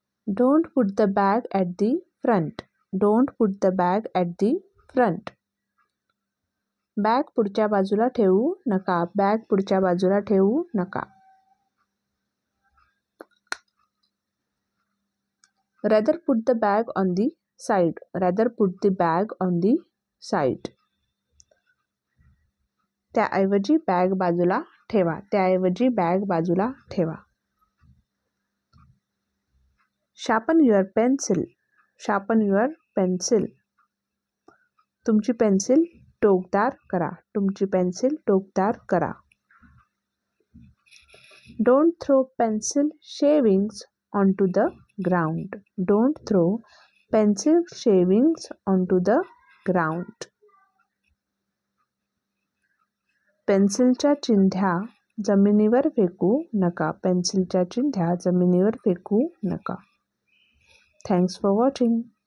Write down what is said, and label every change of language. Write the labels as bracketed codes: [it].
[en] Don't put the bag at the front. Don't put the bag at the front. [mr] Bag पुढच्या बाजूला ठेवू नका. Bag पुढच्या बाजूला ठेवू नका. [en] Rather put the bag on the side. Rather put the bag on the side. [mr] त्याऐवजी bag बाजूला ठेवा. त्याऐवजी बॅग बाजूला ठेवा. [en] Sharpen your pencil. Sharpen your pencil. [mr] तुमची पेन्सिल टोकदार करा. तुमची पेन्सिल टोकदार करा. [en] Don't throw pencil shavings onto the ground. Don't throw pencil shavings onto the ground. [mr] पेन्सिलच्या चिंध्या जमिनीवर फेकू नका. पेन्सिलच्या चिंध्या जमिनीवर फेकू नका. [en] Thanks for watching.